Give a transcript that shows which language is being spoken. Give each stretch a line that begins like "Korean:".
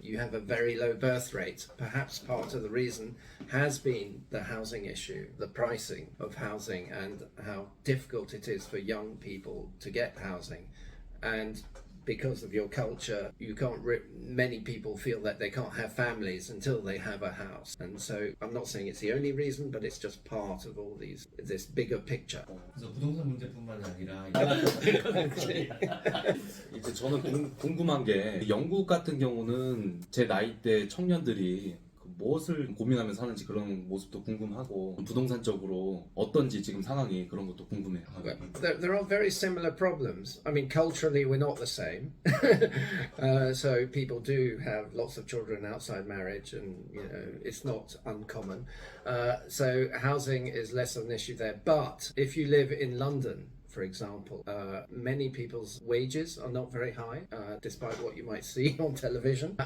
English: You have a very low birth rate. Perhaps part of the reason has been the housing issue, the pricing of housing, and how difficult it is for young people to get housing. And because of your culture, you can't. Many people feel that they can't have families until they have a house, and so I'm not saying it's the only reason, but it's just part of all this bigger picture.
Korean: 그래서 부동산 문제뿐만이 아니라 이제 저는 궁금한 게 영국 같은 경우는 제 나이대 청년들이 무엇을 고민하면서 사는지 그런 모습도 궁금하고 부동산적으로 어떤지 지금 상황이 그런 것도 궁금해요.
English: There are very similar problems. I mean, culturally, we're not the same. So people do have lots of children outside marriage, and you know it's not uncommon. So housing is less of an issue there. But if you live in London, for example, many people's wages are not very high, despite what you might see on television.